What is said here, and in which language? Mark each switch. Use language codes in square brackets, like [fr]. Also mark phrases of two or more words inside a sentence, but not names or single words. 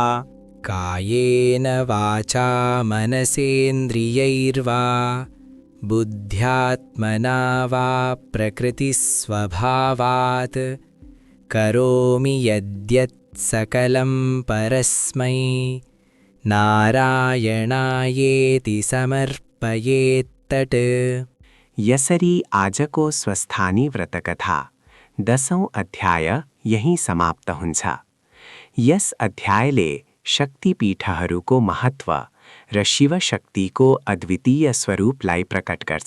[sa] कायेन वाचा मनसेन्द्रियैर्वा बुद्ध्यात्मना वा प्रकृतिस्वभावात् करोमि यद्यत् सकलं परस्मै नारायणायेति समर्पयेत्तत्। [ne] यसरी आजको स्वस्थानी व्रतकथा 10औं अध्याय यही समाप्त हुन्छ। यस अध्यायले शक्तिपीठहरूको महत्व र शिवशक्तिको अद्वितीय स्वरूपलाई प्रकट गर्छ।